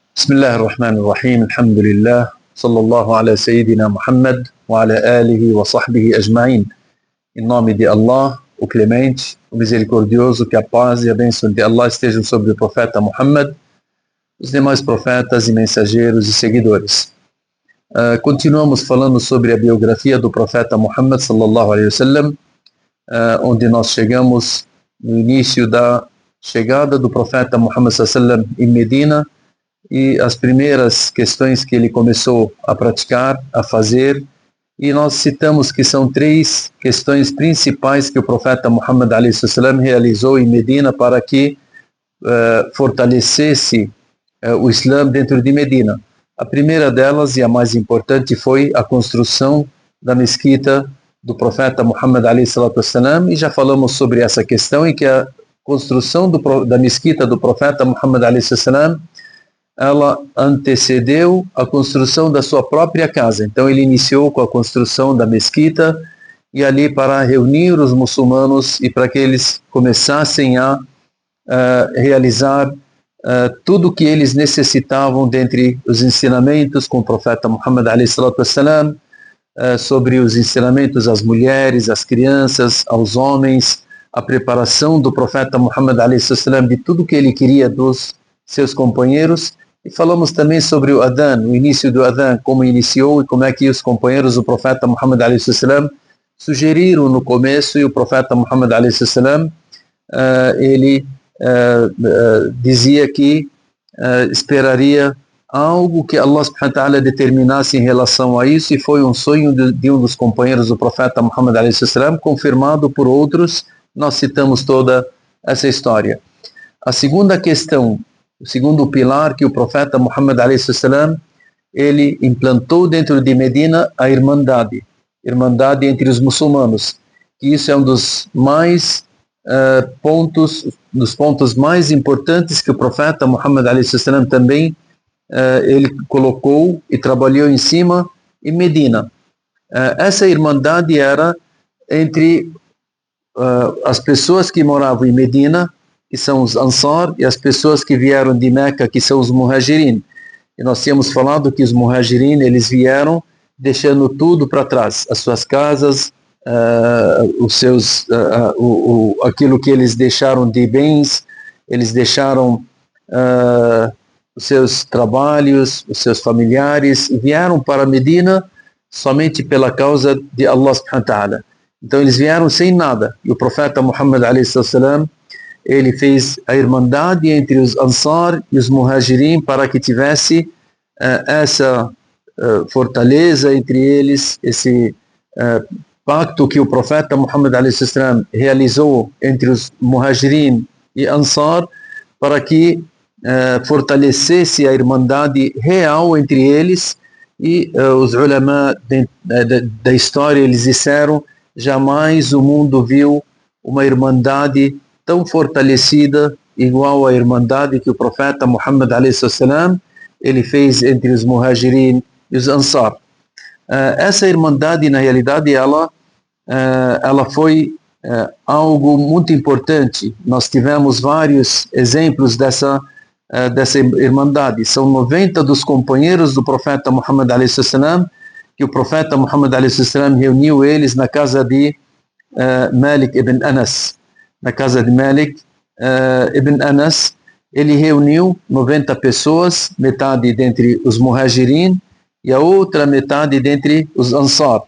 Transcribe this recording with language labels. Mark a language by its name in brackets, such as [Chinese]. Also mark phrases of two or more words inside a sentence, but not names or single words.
[Arabic] بسم الله الرحمن الرحيم، الحمد لله، صلى الله على سيدنا محمد وعلى آله وصحبه أجمعين. [Portuguese] Em nome de Allah, o Clemente, o Misericordioso, que a paz e a bênção de Allah estejam sobre o profeta Muhammad, os demais profetas e mensageiros e seguidores. Continuamos falando sobre a biografia do profeta Muhammad [Arabic] صلى الله عليه وسلم, [Portuguese] onde nós chegamos no início da chegada do profeta Muhammad [Arabic] صلى الله عليه وسلم [Portuguese] em Medina e as primeiras questões que ele começou a praticar, a fazer, e nós citamos que são três questões principais que o profeta Muhammad [Arabic] صلى الله عليه وسلم [Portuguese] realizou em Medina para que fortalecesse o Islã dentro de Medina. A primeira delas e a mais importante foi a construção da mesquita do profeta Muhammad [Arabic] صلى الله عليه وسلم, [Portuguese] e já falamos sobre essa questão em que a construção da mesquita do profeta Muhammad [Arabic] صلى الله عليه وسلم [Portuguese] ela antecedeu a construção da sua própria casa. Então ele iniciou com a construção da mesquita e ali para reunir os muçulmanos e para que eles começassem a realizar tudo o que eles necessitavam dentre os ensinamentos com o profeta Muhammad [Arabic] صلى الله عليه وسلم, [Portuguese] sobre os ensinamentos às mulheres, às crianças, aos homens, a preparação do profeta Muhammad [Arabic] صلى الله عليه وسلم [Portuguese] de tudo o que ele queria dos seus companheiros. E falamos também sobre o Adhan, o início do Adhan, como iniciou e como é que os companheiros do profeta Muhammad [Arabic] صلى الله عليه وسلم [Portuguese] sugeriram no começo, e o profeta Muhammad [Arabic] صلى الله عليه وسلم [Portuguese] ele dizia que esperaria algo que Allah [Arabic] سبحانه وتعالى [Portuguese] determinasse em relação a isso, e foi um sonho de um dos companheiros do profeta Muhammad [Arabic] صلى الله عليه وسلم, [Portuguese] confirmado por outros. Nós citamos toda essa história. A segunda questão, o segundo pilar que o profeta Muhammad [Arabic] صلى الله عليه وسلم [Portuguese] ele implantou dentro de Medina, a irmandade entre os muçulmanos, que isso é um dos pontos mais importantes que o profeta Muhammad [Arabic] صلى الله عليه وسلم [Portuguese] também ele colocou e trabalhou em cima em Medina. Essa irmandade era entre as pessoas que moravam em Medina, que são os Ansar, e as pessoas que vieram de Meca, que são os Muhajirin. E nós tínhamos falado que os Muhajirin, eles vieram deixando tudo para trás, as suas casas, aquilo que eles deixaram de bens, eles deixaram os seus trabalhos, os seus familiares, e vieram para Medina somente pela causa de Allah [Arabic] سبحانه وتعالى. [Portuguese] Então eles vieram sem nada, e o profeta Muhammad [Arabic] صلى الله عليه وسلم [Portuguese] ele fez a irmandade entre os Ansar e os Muhajirin para que tivesse essa fortaleza entre eles, esse pacto que o profeta Muhammad [Arabic] صلى الله عليه وسلم [Portuguese] realizou entre os Muhajirin e Ansar, para que fortalecesse a irmandade real entre eles. E os ulama da história, eles disseram: jamais o mundo viu uma irmandade tão fortalecida igual à irmandade que o profeta Muhammad [Arabic] صلى الله عليه وسلم [Portuguese] ele fez entre os Muhajirin e os Ansar. Essa irmandade, na realidade, ela foi algo muito importante. Nós tivemos vários exemplos dessa irmandade. São 90 dos companheiros do profeta Muhammad [Arabic] صلى الله عليه وسلم, [Portuguese] que o profeta Muhammad [Arabic] صلى الله عليه وسلم [Portuguese] reuniu eles na casa de Malik ibn Anas. Na casa de Malik ibn Anas, ele reuniu 90 pessoas, metade dentre os Muhajirin e a outra metade dentre os Ansar.